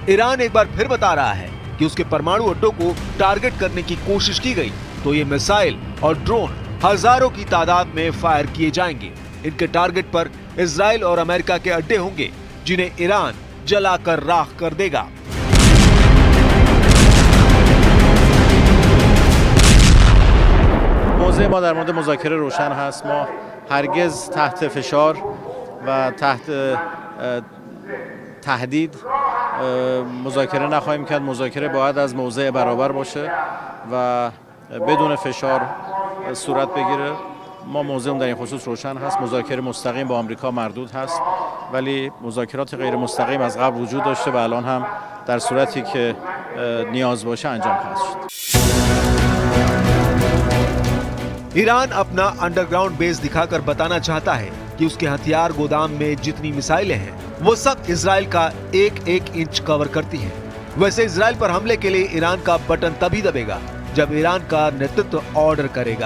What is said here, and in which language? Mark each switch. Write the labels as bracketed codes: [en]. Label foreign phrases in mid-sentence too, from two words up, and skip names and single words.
[hi] ईरान एक बार फिर बता रहा है कि उसके परमाणु अड्डों को टारगेट करने की कोशिश की गई तो ये मिसाइल और ड्रोन हजारों की तादाद में फायर किए जाएंगे। इनके टारगेट पर इजराइल और अमेरिका के अड्डे होंगे, जिन्हें ईरान जलाकर राख कर देगा। [fa] موضع ما در مورد مذاکره روشن هست. ما هرگز تحت فشار و تحت تهدید مذاکره نخواهیم کرد. مذاکره باید از موضع برابر باشه و بدون فشار صورت بگیره. ما موضعمون در این خصوص روشن هست. مذاکره مستقیم با آمریکا مردود هست، ولی مذاکرات غیر مستقیم از قبل وجود داشته و الان هم در صورتی که نیاز باشه انجام خواهد شد. [hi] ईरान अपना अंडरग्राउंड बेस दिखाकर बताना चाहता है कि उसके हथियार गोदाम में जितनी मिसाइलें हैं वो सब इजराइल का 1-1 इंच कवर करती हैं। वैसे इजराइल पर हमले के लिए ईरान का बटन तभी दबेगा जब ईरान का नेतृत्व ऑर्डर करेगा।